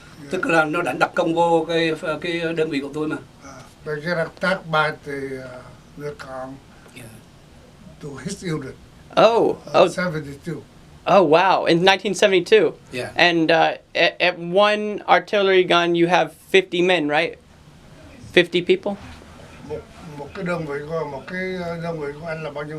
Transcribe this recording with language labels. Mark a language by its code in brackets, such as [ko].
[vi] Tức là nó đã đặt công vô cái đơn vị của tôi mà. [en] They get attacked by the Vietcong Yeah. to his unit. Oh, oh, 72. oh, wow! In 1972. Yeah. And at one artillery gun, you have 50 men, right? 50 people. [vi] Một cái đơn vị của anh là bao nhiêu?